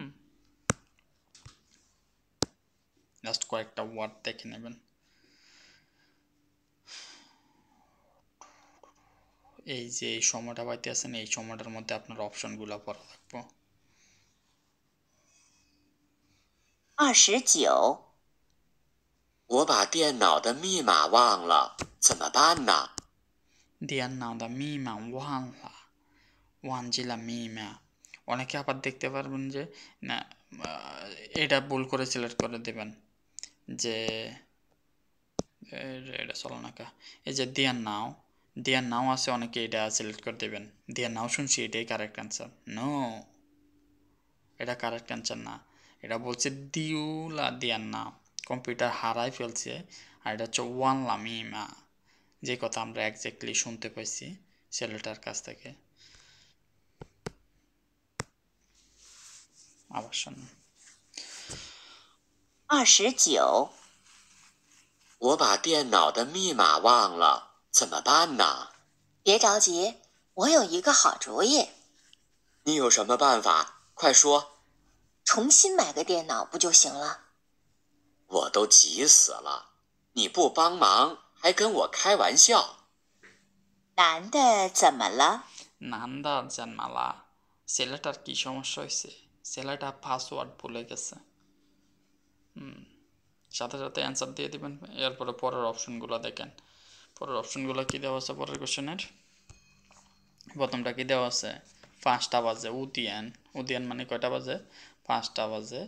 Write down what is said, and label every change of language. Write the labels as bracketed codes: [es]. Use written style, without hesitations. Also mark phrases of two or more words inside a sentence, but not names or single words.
[bn] জাস্ট কয়েকটা ওয়ার্ড দেখে নেবেন। এই যে এই সময়টা পাইতে আছেন, এই সময়টার মধ্যে আপনার অপশনগুলো পড়া লাগবে। [zh] 29，我把电脑的密码忘了，怎么办呢？电脑的密码忘了，忘记了密码. [bn] অনেকে আবার দেখতে পারবেন যে না, এটা ভুল করে সিলেক্ট করে দেবেন যে এটা চলো না কা, এই যে [zh] 电脑 [bn] আছে, অনেকে এটা সিলেক্ট করে দেবেন। [zh] 电脑 [bn] শুনছি এটাই [en] correct answer. [bn] নো, এটা [en] correct answer [bn] না। এটা বলছে [zh] 丢了电脑, [bn] কম্পিউটার হারাই ফেলছে। আর এটা হচ্ছে [zh] 忘了密码, [bn] যে কথা আমরা একজ্যাক্টলি শুনতে পাইছি ছেলেটার কাছ থেকে। আবার শুনুন। [zh] 29，我把电脑的密码忘了，怎么办呢？别着急，我有一个好主意。你有什么办法？快说！重新买个电脑不就行了？我都急死了，你不帮忙还跟我开玩笑。男的怎么了？男的怎么了, [bn] ছেলেটার কি সমস্যা হয়েছে? ছেলেটা পাসওয়ার্ড ভুলে গেছে। সাথে সাথে অ্যান্সার দিয়ে দিবেন। এরপরে পরের অপশনগুলো দেখেন। পরের অপশনগুলো কি দেওয়া আছে পরের কোশ্চেনের? প্রথমটা কি দেওয়া আছে, 5টা বাজে, উদিয়ান, উদিয়ান মানে কয়টা বাজে, 5টা বাজে।